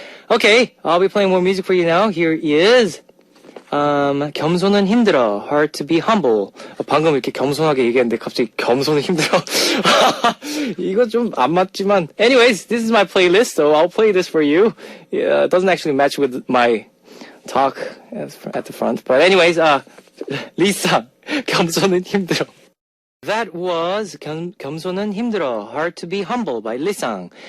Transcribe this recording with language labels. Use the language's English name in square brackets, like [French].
[English] Okay, I'll be playing more music for you now. Here is 겸손은 힘들어. Hard to be humble. [Korean] 방금 이렇게 겸손하게 얘기했는데 갑자기 겸손은 힘들어. 이거 좀 안 맞지만. [English] Anyways, this is my playlist, so I'll play this for you. Yeah, it doesn't actually match with my talk at the front. But anyways, Lisa, 겸손은 힘들어. That was 겸손은 힘들어. Hard to be humble by Lisang.